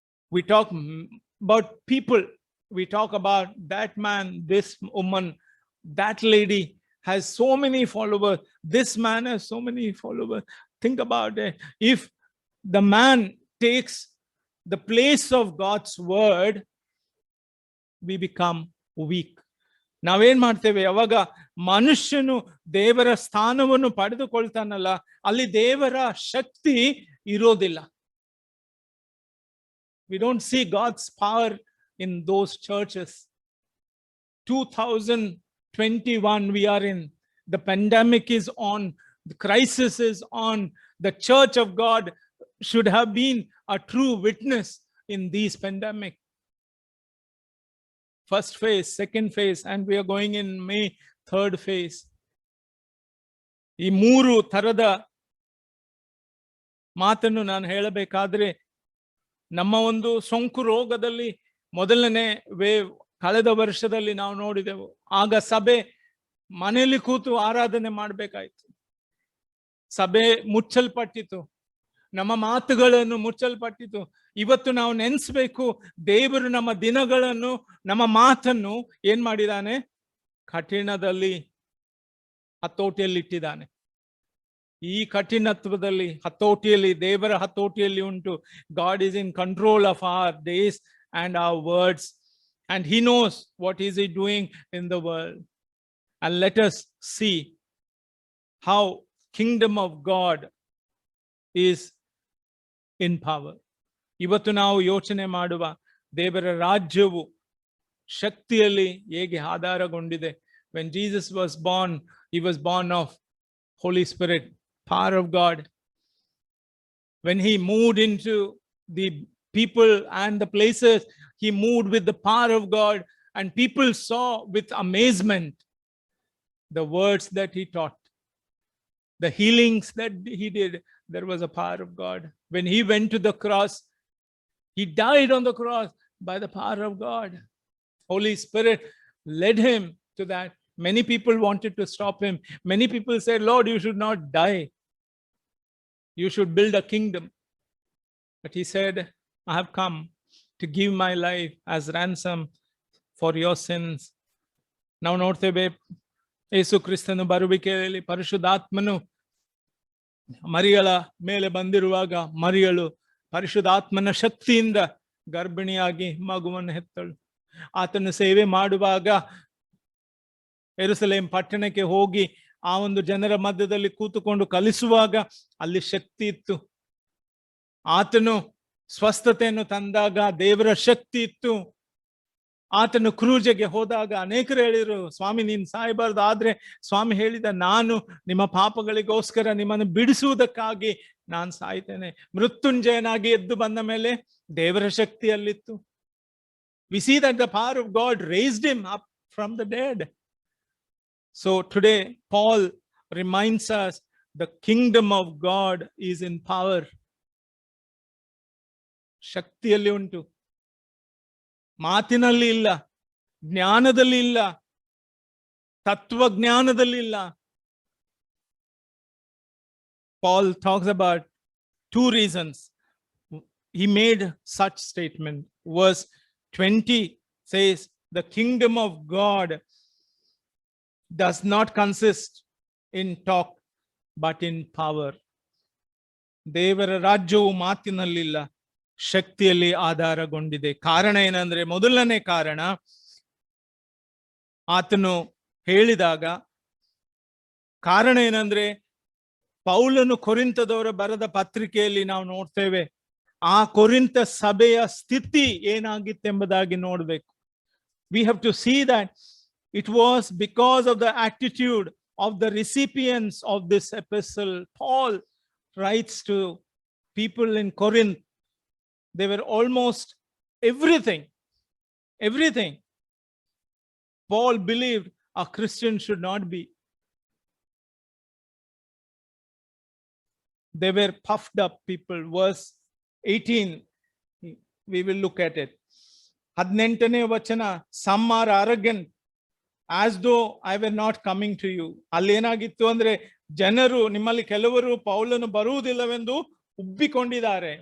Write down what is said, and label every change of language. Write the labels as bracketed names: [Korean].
[English] We talk about people. We talk about that man, this woman, that lady has so many followers. This man has so many followers. Think about it. If the man takes the place of God's word, we become weak. [Kannada] ನಾವೇನ್ ಮಾಡ್ತೇವೆ? ಯಾವಾಗ ಮನುಷ್ಯನು ದೇವರ ಸ್ಥಾನವನ್ನು ಪಡೆದುಕೊಳ್ತಾನಲ್ಲ, ಅಲ್ಲಿ ದೇವರ ಶಕ್ತಿ ಇರೋದಿಲ್ಲ. [English] We don't see God's power in those churches. 2021 we are in. The pandemic is on. The crisis is on. The church of God should have been a true witness in these pandemic. First phase, second phase, and we are going in May, third phase. [Kannada] ಈ ಮೂರು ತರದ ಮಾತನ್ನು ನಾನು ಹೇಳಬೇಕಾದ್ರೆ, ನಮ್ಮ ಒಂದು ಸೋಂಕು ರೋಗದಲ್ಲಿ ಮೊದಲನೇ ವೇವ್ ಕಳೆದ ವರ್ಷದಲ್ಲಿ ನಾವು ನೋಡಿದೆವು. ಆಗ ಸಭೆ ಮನೆಯಲ್ಲಿ ಕೂತು ಆರಾಧನೆ ಮಾಡಬೇಕಾಯ್ತು. ಸಭೆ ಮುಚ್ಚಲ್ಪಟ್ಟಿತು, ನಮ್ಮ ಮಾತುಗಳನ್ನು ಮುಚ್ಚಲ್ಪಟ್ಟಿತು. ಇವತ್ತು ನಾವು ನೆನೆಸ್ಬೇಕು, ದೇವರು ನಮ್ಮ ದಿನಗಳನ್ನು, ನಮ್ಮ ಮಾತನ್ನು ಏನ್ ಮಾಡಿದಾನೆ? ಕಠಿಣದಲ್ಲಿ ಹತೋಟಿಯಲ್ಲಿಟ್ಟಿದ್ದಾನೆ. ಈ ಕಠಿಣತ್ವದಲ್ಲಿ, ಹತೋಟಿಯಲ್ಲಿ, ದೇವರ ಹತೋಟಿಯಲ್ಲಿ ಉಂಟು. [English] God is in control of our days and our words, and he knows what is he doing in the world. And let us see how kingdom of God is in power. [Kannada] ಇವತ್ತು ನಾವು ಯೋಚನೆ ಮಾಡುವ ದೇವರ ರಾಜ್ಯವು ಶಕ್ತಿಯಲ್ಲಿ ಹೇಗೆ ಆಧಾರಗೊಂಡಿದೆ. [English] When Jesus was born, he was born of Holy Spirit, power of God. When he moved into the people and the places, he moved with the power of God, and people saw with amazement the words that he taught, the healings that he did. There was a power of God. When he went to the cross, he died on the cross by the power of God. Holy Spirit led him to that. Many people wanted to stop him. Many people said, Lord, you should not die. You should build a kingdom. But he said, I have come to give my life as ransom for your sins. [Kannada] ನಾವು ನೋಡ್ತೇವೆ, ಯೇಸು ಕ್ರಿಸ್ತನು ಬರುವಿಕೆಯಲ್ಲಿ ಪರಿಶುದ್ಧಾತ್ಮನು ಮರಿಯಳ ಮೇಲೆ ಬಂದಿರುವಾಗ, ಮರಿಯಳು ಪರಿಶುದ್ಧಾತ್ಮನ ಶಕ್ತಿಯಿಂದ ಗರ್ಭಿಣಿಯಾಗಿ ಮಗುವನ್ನು ಹೆತ್ತಳು. ಆತನ ಸೇವೆ ಮಾಡುವಾಗ ಯೆರೂಸಲೇಮ್ ಪಟ್ಟಣಕ್ಕೆ ಹೋಗಿ ಆ ಒಂದು ಜನರ ಮಧ್ಯದಲ್ಲಿ ಕೂತುಕೊಂಡು ಕಲಿಸುವಾಗ ಅಲ್ಲಿ ಶಕ್ತಿ ಇತ್ತು. ಆತನು ಸ್ವಸ್ಥತೆಯನ್ನು ತಂದಾಗ ದೇವರ ಶಕ್ತಿ ಇತ್ತು. ಆತನು ಕ್ರೂಜೆಗೆ ಹೋದಾಗ ಅನೇಕರು ಹೇಳಿದ್ರು, ಸ್ವಾಮಿ ನೀನು ಸಾಯಬಾರ್ದು. ಆದ್ರೆ ಸ್ವಾಮಿ ಹೇಳಿದ, ನಾನು ನಿಮ್ಮ ಪಾಪಗಳಿಗೋಸ್ಕರ ನಿಮ್ಮನ್ನು ಬಿಡಿಸುವುದಕ್ಕಾಗಿ ನಾನು ಸಾಯ್ತೇನೆ. ಮೃತ್ಯುಂಜಯನಾಗಿ ಎದ್ದು ಬಂದ ಮೇಲೆ ದೇವರ ಶಕ್ತಿಯಲ್ಲಿತ್ತು. [English] We see that the power of God raised him up from the dead. So today Paul reminds us the kingdom of God is in power. [Kannada] ಶಕ್ತಿಯಲ್ಲಿ ಉಂಟು, ಮಾತಿನಲ್ಲಿ ಇಲ್ಲ, ಜ್ಞಾನದಲ್ಲಿ ಇಲ್ಲ, ತತ್ವಜ್ಞಾನದಲ್ಲಿ ಇಲ್ಲ. [English] Paul talks about two reasons he made such statement. Verse 20 says, the kingdom of God does not consist in talk but in power. [Kannada] ದೇವರ ರಾಜ್ಯವು ಮಾತಿನಲ್ಲಿಲ್ಲ, ಶಕ್ತಿಯಲ್ಲಿ ಆಧಾರಗೊಂಡಿದೆ. ಕಾರಣ ಏನಂದ್ರೆ, ಮೊದಲನೇ ಕಾರಣ, ಆತನು ಹೇಳಿದಾಗ ಕಾರಣ ಏನಂದ್ರೆ, ಪೌಲನು ಕೊರಿಂಥದವರ ಬರೆದ ಪತ್ರಿಕೆಯಲ್ಲಿ ನಾವು ನೋಡ್ತೇವೆ, ಆ ಕೊರಿಂಥ ಸಭೆಯ ಸ್ಥಿತಿ ಏನಾಗಿತ್ತೆಂಬುದಾಗಿ ನೋಡಬೇಕು. [English] We have to see that it was because of the attitude of the recipients of this epistle. Paul writes to people in Corinth. They were almost everything. Paul believed a Christian should not be. They were puffed up people. Verse 18, we will look at it. [Kannada] 18ನೇ ವಚನ, [English] some are arrogant as though I were not coming to you. [Kannada] ಅಲ್ಲಿ ಏನಾಗಿತ್ತು ಅಂದ್ರೆ, ಜನರು ನಿಮ್ಮಲ್ಲಿ ಕೆಲವರು ಪೌಲನು ಬರುವುದಿಲ್ಲವೆಂದು ಉಬ್ಬಿಕೊಂಡಿದ್ದಾರೆ.